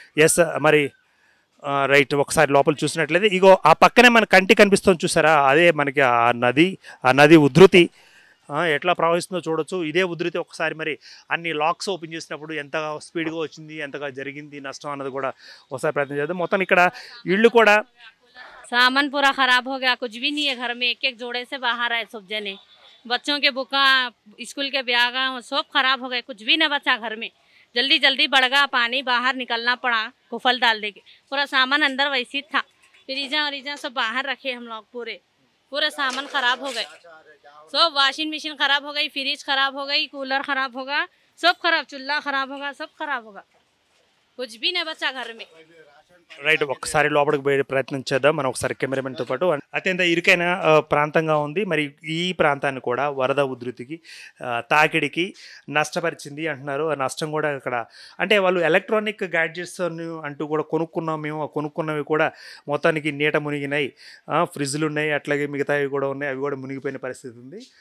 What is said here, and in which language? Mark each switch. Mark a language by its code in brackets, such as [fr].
[te] Yes, మరి right, ఒకసారి లోపల చూసినట్లయితే ఇగో ఆ పక్కనే మన కంటి కనిపిస్తుంది చూసారా, అదే మనకి ఆ నది ఉధృతి ఎట్లా ప్రవహిస్తుందో చూడొచ్చు. ఇదే ఉధృతి ఒకసారి మరి అన్ని లాక్స్ ఓపెన్ చేసినప్పుడు ఎంత స్పీడ్గా వచ్చింది, ఎంతగా జరిగింది నష్టం అన్నది కూడా ఒకసారి ప్రయత్నం చేద్దాం. మొత్తం ఇక్కడ ఇళ్ళు కూడా [hi] सामान पूरा खराब हो गया, कुछ भी नहीं है घर में, एक जोड़े से बाहर आए सब जने, बच्चों के बुका, स्कूल के ब्याग सब खराब हो गए, कुछ भी न बचा घर में। जल्दी बढ़ गया पानी, बाहर निकलना पड़ा कुफल डाल दे के, पूरा सामान अंदर वैसे था, फ्रीजा सब बाहर रखे हम लोग, पूरे सामान खराब हो गए, सब वॉशिंग मशीन खराब हो गई, फ्रिज खराब हो गई, कूलर खराब होगा, सब खराब, चूल्हा खराब होगा, सब खराब होगा, कुछ भी नहीं बचा घर में. [te] రైట్, ఒక్కసారి లోపలికి పోయే ప్రయత్నం చేద్దాం మనం ఒకసారి కెమెరామెన్తో పాటు. అత్యంత ఇరుకైన ప్రాంతంగా ఉంది. మరి ఈ ప్రాంతాన్ని కూడా వరద ఉధృతికి తాకిడికి నష్టపరిచింది అంటున్నారు. ఆ నష్టం కూడా ఇక్కడ అంటే వాళ్ళు ఎలక్ట్రానిక్ గ్యాడ్జెట్స్ అంటూ కూడా కొనుక్కున్నాం మేము, కొనుక్కున్నవి కూడా మొత్తానికి నీట మునిగినాయి, ఫ్రిడ్జ్లు ఉన్నాయి, అట్లాగే మిగతావి కూడా ఉన్నాయి, అవి కూడా మునిగిపోయిన పరిస్థితి ఉంది.